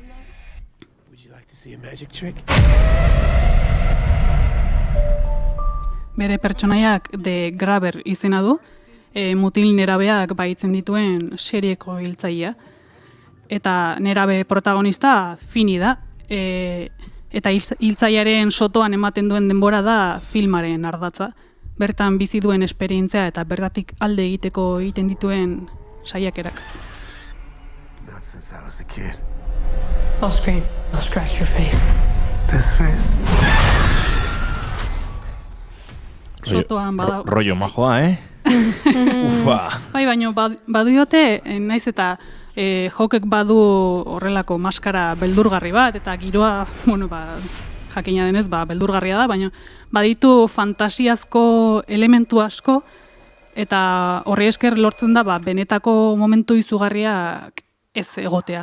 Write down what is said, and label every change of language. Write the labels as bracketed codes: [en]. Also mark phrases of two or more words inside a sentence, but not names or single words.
[eu] Bere pertsonaiak The Grabber izena du, mutil nerabeak baitzen dituen serieko hiltzailea. Eta nerabe protagonista Fini da, eta hiltzailearen sotoan ematen duen denbora da filmaren ardatza. Bertan bizi duen esperientzia eta bertatik alde egiteko egiten dituen saiakerak. [en] Not since I was a kid. I'll scream. I'll scratch your face. This face. [eu] Sotoan bada... Rollo majoa, Ufa! Baina badiote, naiz eta Hawkek badu horrelako maskara beldurgarri bat, eta giroa, jakina denez, beldurgarria da, baina baditu fantasiazko elementu asko, eta horri esker lortzen da, benetako momentu izugarriak ez egotea.